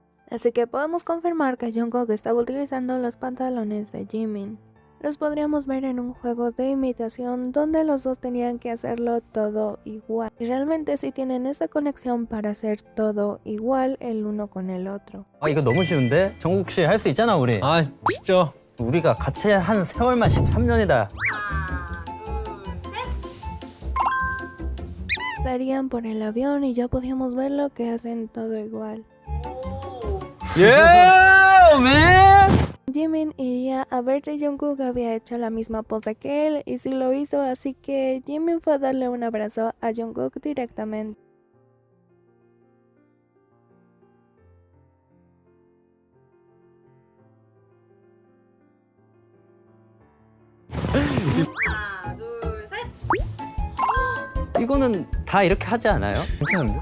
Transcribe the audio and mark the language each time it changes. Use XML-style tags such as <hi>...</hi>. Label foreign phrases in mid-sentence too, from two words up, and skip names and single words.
<es>Así que podemos confirmar que Jungkook estaba utilizando los pantalones de Jimin. Los podríamos ver en un juego de imitación donde los dos tenían que hacerlo todo igual. Y realmente sí tienen esa conexión para hacer todo igual el uno con el otro.</es> <ko>이거 너무 쉬운데? 정국 씨 할 수 있잖아 우리. 아, 쉽죠. 우리가 같이 한 세월만 13년이다.</ko> <es>Estarían por el avión y ya podíamos ver lo que hacen todo igual.</es> <en>Yeah, man.</en> <es>Jimin iría a ver si Jungkook había hecho la misma pose que él, y sí lo hizo, así que Jimin fue a darle un abrazo a Jungkook directamente.</es> <ko>이거는 다 이렇게 하지 않아요? 괜찮은데?</ko>